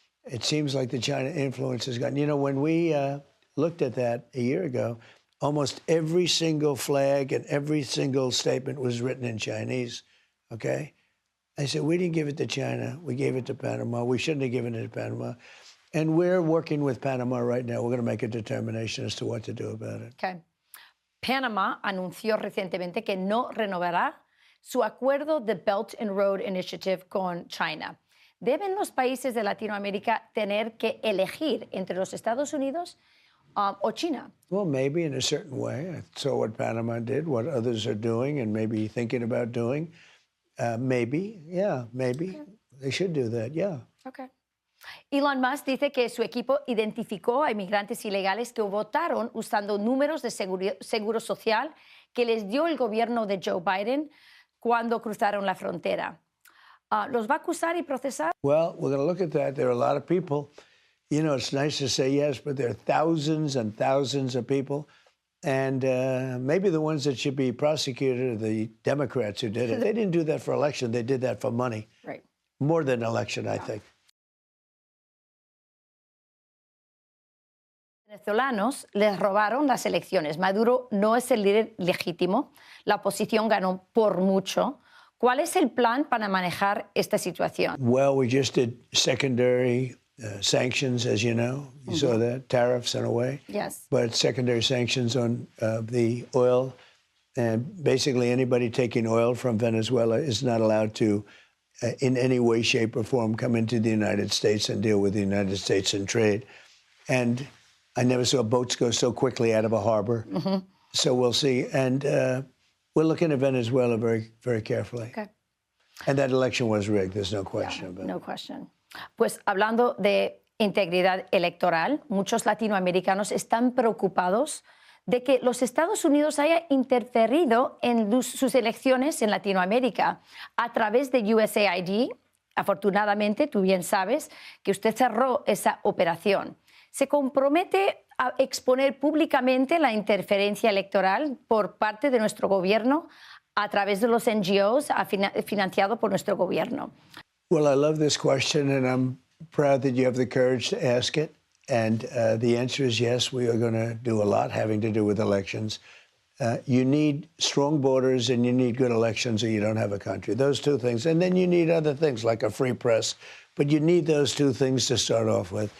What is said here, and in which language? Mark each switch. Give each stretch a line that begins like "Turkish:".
English: It seems like the China influence has gotten... You know, when we looked at that a year ago, almost every single flag and every single statement was written in Chinese, okay? I said, we didn't give it to China. We gave it to Panama. We shouldn't have given it to Panama. And we're working with Panama right now. We're going to make a determination as to what to do about it. Okay.
Spanish: Panamá anunció recientemente que no renovará su acuerdo de Belt and Road Initiative con China. ¿Deben los países de Latinoamérica tener que elegir entre los Estados Unidos o China?
English: Well, maybe in a certain way. I saw what Panama did, what others are doing and maybe thinking about doing. Maybe. Okay. They should do that, yeah. Okay.
Spanish: Elon Musk dice que su equipo identificó a inmigrantes ilegales que votaron usando números de seguro social que les dio el gobierno de Joe Biden cuando cruzaron la frontera. ¿Los va a acusar y procesar?
English: Well, we're going to look at that. There are a lot of people. You know, it's nice to say yes, but there are thousands and thousands of people. And maybe the ones that should be prosecuted are the Democrats who did it. They didn't do that for election. They did that for money. Right. More than election, I think.
Spanish: Venezolanos les robaron las elecciones. Maduro no es el líder legítimo. La oposición ganó por mucho. ¿Cuál es el plan para manejar esta situación?
English: Well, we just did secondary sanctions, as you know. You saw that, tariffs in a way. Yes. But secondary sanctions on the oil. And basically anybody taking oil from Venezuela is not allowed to, in any way, shape, or form, come into the United States and deal with the United States in trade. And I never saw boats go so quickly out of a harbor. So we'll see. And we're looking at Venezuela very, very carefully. Okay. And that election was rigged. There's no question about it. No question.
Spanish: Pues hablando de integridad electoral, muchos latinoamericanos están preocupados de que los Estados Unidos haya interferido en sus elecciones en Latinoamérica a través de USAID. Afortunadamente, tú bien sabes que usted cerró esa operación. ¿Se compromete a exponer públicamente la interferencia electoral por parte de nuestro gobierno a través de los NGOs financiado por nuestro gobierno?
English: Well, I love this question, and I'm proud that you have the courage to ask it. And the answer is yes, we are going to do a lot having to do with elections. You need strong borders and you need good elections or you don't have a country. Those two things. And then you need other things like a free press. But you need those two things to start off with.